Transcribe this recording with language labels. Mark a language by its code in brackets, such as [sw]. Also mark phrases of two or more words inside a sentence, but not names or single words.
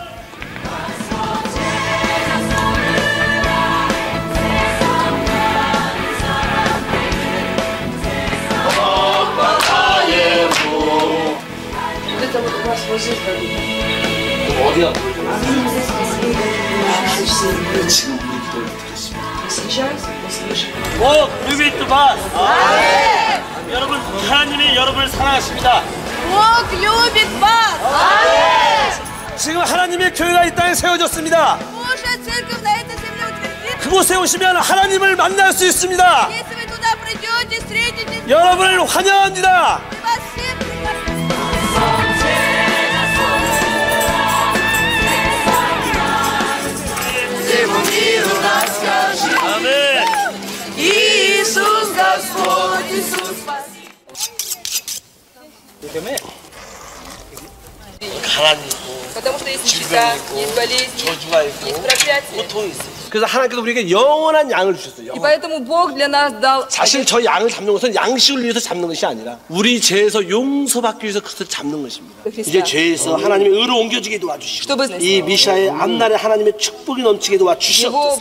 [ko] 어디야? 지금 우리 기도를 듣겠습니다. [ru] любит вас. [ko] 여러분, 하나님이 여러분을 사랑하십니다. [ru] Бог любит вас. [ko] 지금 하나님의 교회가 이 땅에 세워졌습니다. [ru] Божья церковь на этой земле утвердится. [ko] 그곳에 오시면 하나님을 만날 수 있습니다. [ru] Если вы туда придете, встретитесь, [ko] 여러분을 환영합니다. [ru] мы вас всех приглашаем. [ko] 아멘. [ru] Иисус Господь, Иисус Спаситель. [ko] 가난이 있고, [ru] Потому что есть [ko] 질병이 [ru] нищета, [ko] 있고, [ru] есть болезни, [ko] 저주가 [ru] есть [ko] 있고, [ru] проклятие, [ko] 고통이 있어요. 그래서 하나님께서 우리에게 영원한 양을 주셨어요. [ru] И поэтому Бог для нас дал... [ko] 사실 저 양을 잡는 것은 양식을 위해서 잡는 것이 아니라 우리 죄에서 용서받기 위해서 그것을 잡는 것입니다. 이제 죄에서 하나님의 의로 옮겨지게 도와주시고 [ru] Чтобы... [ko] 이 미샤의 앞날에 하나님의 축복이 넘치게 도와주시옵소서.